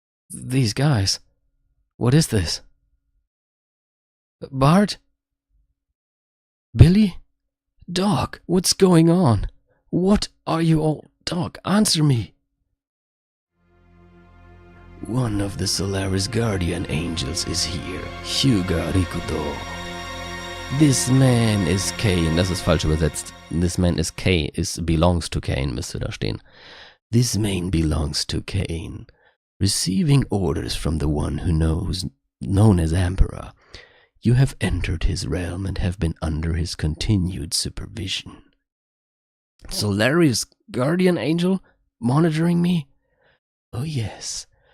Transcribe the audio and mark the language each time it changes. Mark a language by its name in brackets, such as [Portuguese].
[English] These guys. What is this? Bart? Billy? Doc, what's going on? What are you all... Doc, answer me. One of the Solaris guardian angels is here. Hyuga Rikudo. This man is Cain. [German] Das ist falsch übersetzt. [English] This man is Cain. Belongs to Cain, [German] müsste da stehen. [English] This man belongs to Cain. Receiving orders from the one who known as Emperor. You have entered his realm and have been under his continued supervision. Solaris guardian angel monitoring me? Oh yes.